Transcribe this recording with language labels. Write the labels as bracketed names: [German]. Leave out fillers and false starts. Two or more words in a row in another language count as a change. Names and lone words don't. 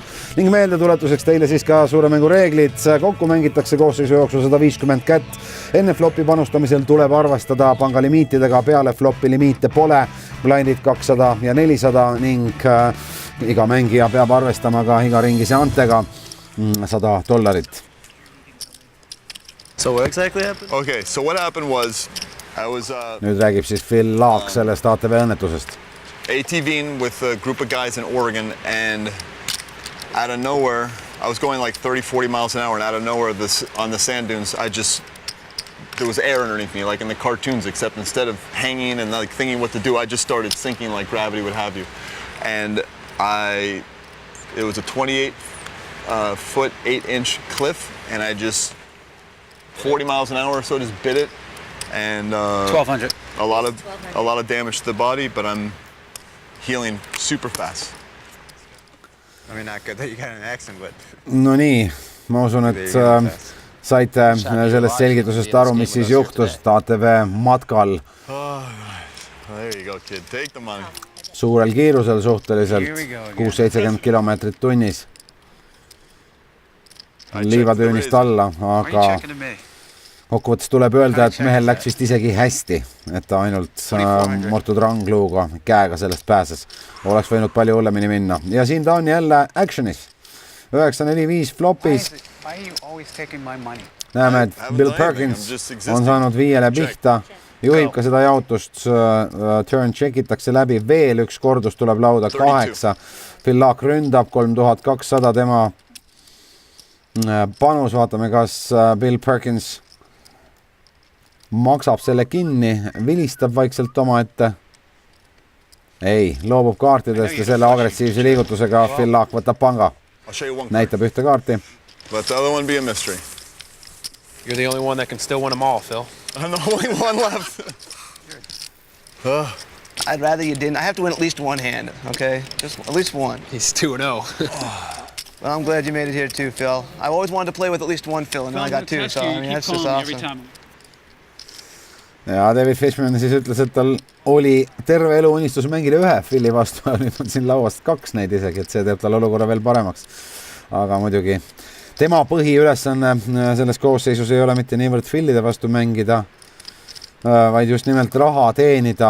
[Estonian] Ning meeldetuletuseks teile siis ka suure mängu reeglid. Kokku mängitakse koosseisu jooksul 150 kätt. Enne flopi panustamisel tuleb arvestada pangalimiitidega, peale flopi limiite pole, blindid 200 ja 400 ning iga mängija peab arvestama ka iga ringise antega $100. [English] So what exactly happened? Okay, so what happened was [Estonian] nüüd räägib siis Phil Laak sellest ATV õnnetusest. [English] ATVing with a group of guys in Oregon, and out of nowhere, I was going like 30-40 miles an hour, and out of nowhere on the sand dunes, there was air underneath me, like in the cartoons, except instead of hanging and like thinking what to do, I just started sinking like gravity would have you. And it was a 28-foot, 8-inch cliff, and I just 40 miles an hour or so just bit it. And 1200. A lot of damage to the body, but I'm healing super fast. I mean, not good that you got an accident, but [Estonian] no nii, ma usun, et saite sellest selgitusest aru, mis siis juhtus ATV matkal. [English] There you go, kid. Take the money. [Estonian] Suurel kiirusel suhteliselt 670 kilomeetrit tunnis. Liivatüünist alla, aga kokkuvõttes tuleb öelda, et mehel läks vist isegi hästi, et ta ainult murtud rangluuga käega sellest pääses. Oleks võinud palju hullemini minna. Ja siin ta on jälle actionis. 9-4-5 flopis. Näeme, et Bill Perkins on saanud 5 pihta juhib ka seda jaotust, [English] turn check [Estonian] itakse läbi, veel üks kordus tuleb lauda 8. Phil Laak ründab 3200 tema panus, vaatame kas Bill Perkins maksab selle kinni, vilistab vaikselt oma ette. Ei, loobub kaartidest ja selle agressiivse liigutusega Phil Laak võtab panga. Näitab ühte kaarti. [English] Let the other one be a mystery. You're the only one that can still win them all, Phil. I'm the only one left. I'd rather you didn't. I have to win at least one hand, okay? Just at least one. He's 2-0. Well, I'm glad you made it here too, Phil. I've always wanted to play with at least one Phil, and now I got two, so I mean, that's just awesome. [Estonian] Ja David Fishman siis ütles, et tal oli terve elu unistus mängida ühe Philly vastu, nüüd on siin lauast 2 neid isegi, et see teeb tal olukorra veel paremaks. Aga muidugi tema põhiülesanne selles koosseisus ei ole mitte niivõrd Phillyde vastu mängida, vaid just nimelt raha teenida.